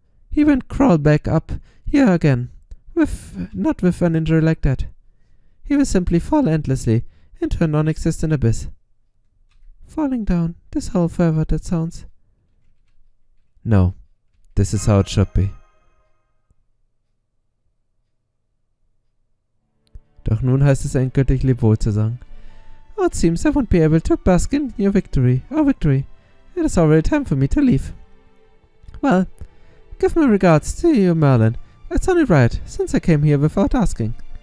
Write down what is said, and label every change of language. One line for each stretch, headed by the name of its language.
English: He went crawl back up here again, not with an injury like that. He will simply fall endlessly into a non-existent abyss. Falling down this hole forever, that sounds. No, this is how it should be.
German: Doch nun heißt es endgültig Lebewohl zu sagen.
English: Oh, it seems I won't be able to bask in your victory. It is already time for me to leave. Well, give my regards to you, Merlin. It's only right, since I came here without asking.